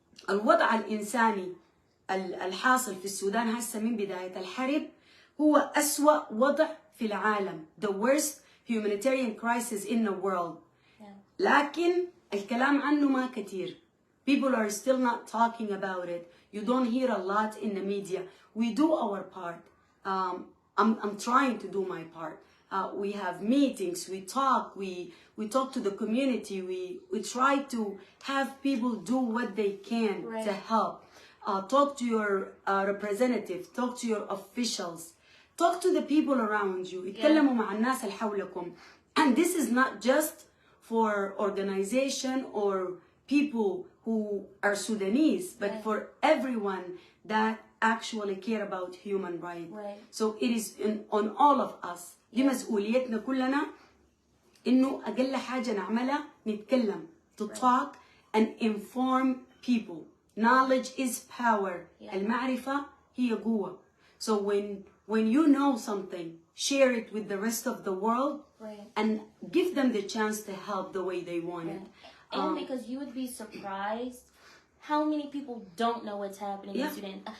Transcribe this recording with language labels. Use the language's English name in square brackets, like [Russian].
[Arabic] الوضع الإنساني الحاصل في السودان هسه من بداية الحرب هو أسوأ وضع في العالم. [English] The worst humanitarian crisis in the world. [Arabic] لكن الكلام عنه ما كتير. [English] People are still not talking about it. You don't hear a lot in the media. We do our part. I'm trying to do my part. We have meetings, we talk to the community, we try to have people do what they can to help. Talk to your representative, talk to your officials, talk to the people around you. [Arabic] اتكلموا مع الناس اللي حولكم. [English] And this is not just for organization or people who are Sudanese, but for everyone that actually care about human rights. So it is on all of us. [Arabic] دي مسؤوليتنا كلنا إنه أقل حاجة نعملها نتكلم, [English] to talk and inform people. Knowledge is power. [Arabic] المعرفة هي قوة. [English] So when you know something, share it with the rest of the world and give them the chance to help the way they want it. And because you would be surprised how many people don't know what's happening in Sudan.